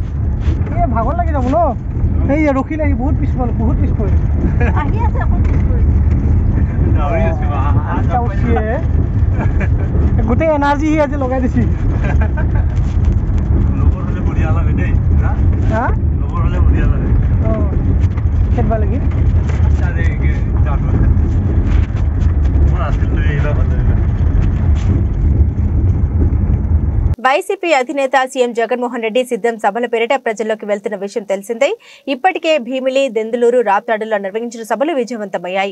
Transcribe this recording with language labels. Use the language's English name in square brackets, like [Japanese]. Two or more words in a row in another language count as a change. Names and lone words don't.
[Assamese] এই ভাগৰ লাগি যাব ন, এই ৰখিলে আহি বহুত পিছ পৰিলে আহি আছে, গোটেই এনাৰ্জি সি আজি লগাই দিছি। খেদবা লাগি [Telugu] వైసీపీ అధినేత సీఎం జగన్మోహన్ రెడ్డి సిద్ధం సభల పేరిట ప్రజల్లోకి వెళ్తున్న విషయం తెలిసిందే. ఇప్పటికే భీమిలి, దెందులూరు, రాప్తాడులో నిర్వహించిన సభలు విజయవంతమయ్యాయి.